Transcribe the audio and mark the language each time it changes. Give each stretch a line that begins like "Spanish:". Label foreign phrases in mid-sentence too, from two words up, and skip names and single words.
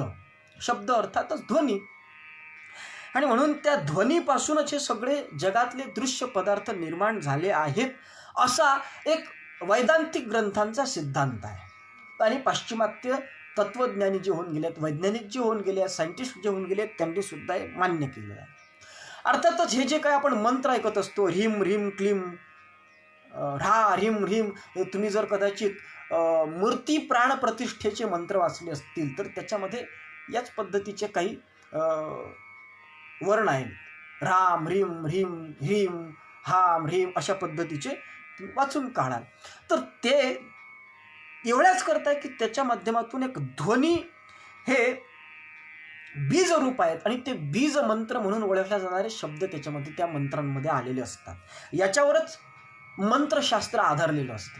Marathi: शब्द अर्थातच ध्वनी, आणि म्हणून त्या ध्वनीपासूनच हे सगळे जगातले दृश्य पदार्थ निर्माण झाले आहेत असा एक वैदांतिक ग्रंथांचा सिद्धांत आहे. आणि पाश्चिमात्य तत्वज्ञानी जे होऊन गेलेत, वैज्ञानिक जे होऊन गेले, सायंटिस्ट जे होऊन गेले, त्यांनी सुद्धा हे मान्य केलेलं आहे. अर्थातच हे जे काय आपण मंत्र ऐकत असतो,
Sanskrit: ह्रीम ह्रीम क्लीम ह्रा ह्रीम ह्रीम,
Marathi: हे तुम्ही जर कदाचित मूर्ती प्राण प्रतिष्ठेचे मंत्र वाचले असतील तर त्याच्यामध्ये याच पद्धतीचे काही वर्ण आहेत.
Sanskrit: राम ह्रीम ह्रीम ह्रीम हाम ह्रीम
Marathi: अशा पद्धतीचे वाचून काढाल तर ते एवढ्याच करताय की त्याच्या माध्यमातून एक ध्वनी हे बीज रूप आहेत आणि ते बीज मंत्र म्हणून ओळखले जाणारे शब्द त्याच्यामध्ये त्या मंत्रांमध्ये आलेले असतात. याच्यावरच मंत्रशास्त्र आधारलेलं असते.